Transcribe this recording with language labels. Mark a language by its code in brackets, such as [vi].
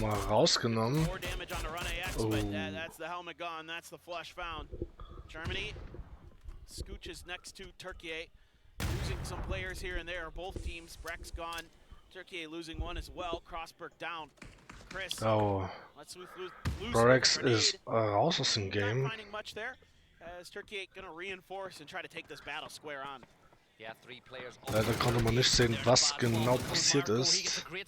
[de] Mal rausgenommen. [en] More damage on the Run AX, but that's the helmet gone, that's the flush found. Germany scooches next to Turkey, losing some players here and there. Both teams, Breck's gone, Turkey losing one as well. Crossberg down. Chris. Oh. [de] Brex ist raus aus dem Game. [en] Not finding much there, as Turkey gonna reinforce and try to take this battle square on. Yeah, 3 players. [de] Leider konnte man nicht sehen, was genau passiert ist.